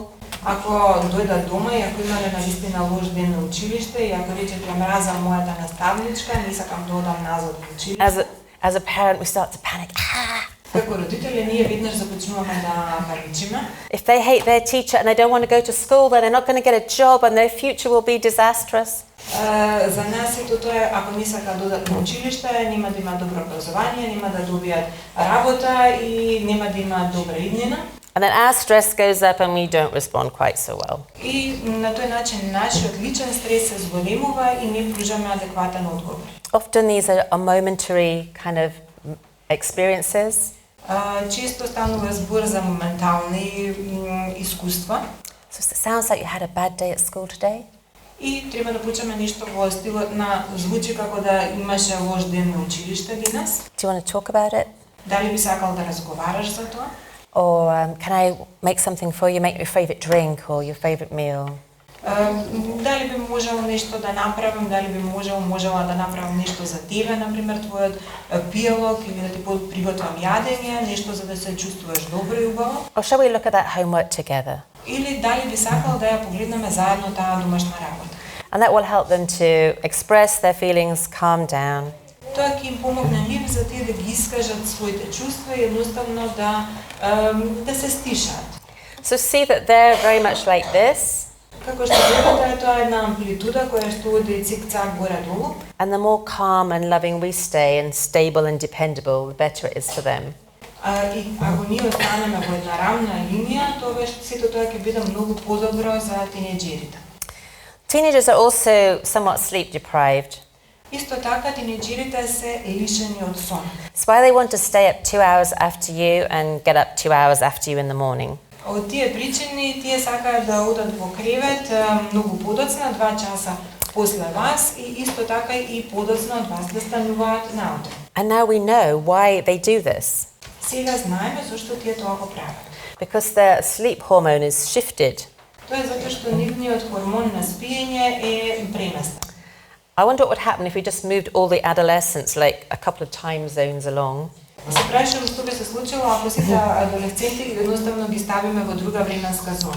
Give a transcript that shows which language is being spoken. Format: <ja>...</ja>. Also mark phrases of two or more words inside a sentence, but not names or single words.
<mk>Ако дојдат дома и ако имале навистина лош ден на училиште и ако речат ја мразам мојата наставничка, не сакам да одам назад во училиште.</mk> <en>As a parent, we start to panic.</en> <mk>Како родители ние веднаш започнуваме да паничиме.</mk> <en>If they hate their teacher and they don't want to go to school, then they're not going to get a job and their future will be disastrous.</en> <mk>За нас ето тоа е, ако не сакаат да одат на училиште, нема да имаат добро образование, нема да добијат работа и нема да имаат добра иднина.</mk> <en>And then our stress goes up and we don't respond quite so well.</en> <mk>И на тој начин нашиот личен стрес се зголемува и не пружаме адекватен одговор.</mk> <en>Often these are momentary kind of experiences.</en> <mk>Често станува збор за моментални искуства.</mk> <en>So it sounds like you had a bad day at school today.</en> <mk>И треба да почнеме нешто во стилот на звучи како да имаше лош ден на училиште денес.</mk> <en>Do you want to talk about it?</en> <mk>Дали би сакал да разговараш за тоа?</mk> <en>Or can I make something for you, make your favorite drink or your favorite meal?</en> <mk>Дали би можел нешто да направам, дали би можела да направам нешто за тебе, например, твојот пијалок или да ти приготвам јадење, нешто за да се чувствуваш добро и убаво.</mk> <en>Or shall we look at that homework together?</en> <mk>Или дали би сакал да ја погледнеме заедно таа домашна работа.</mk> <en>And that will help them to express their feelings, calm down.</en> <mk>Тоа ќе им помогне нив за тие да ги искажат своите чувства и едноставно да се стишаат.</mk> <en>So see that they're very much like this.</en> <mk>Како што гледате, тоа е една амплитуда која што оди цик-цак горе-долу.</mk> <en>And the more calm and loving we stay and stable and dependable, the better it is for them.</en> <mk>И ако ние останеме во една рамна линија, тогаш сето тоа ќе биде многу подобро за тинејџерите.</mk> <en>Teenagers are also somewhat sleep deprived.</en> <mk>Исто така тинејџерите се лишени од сон.</mk> <en>That's why they want to stay up 2 hours after you and get up 2 hours after you in the morning.</en> <mk>Од тие причини тие сакаат да одат во кревет многу подоцна, 2 часа после вас и исто така и подоцна од вас да стануваат наутро.</mk> <en>And now we know why they do this.</en> <mk>Сега знаеме зашто тие тоа го прават.</mk> <en>Because their sleep hormone is shifted.</en> <mk>Тоа е затоа што нивниот хормон на спиење е преместен.</mk> <en>I wonder what would happen if we just moved all the adolescents like a couple of time zones along.</en> <mk>Се прашувам што би се случило ако сите адолесценти едноставно ги ставиме во друга временска зона.</mk>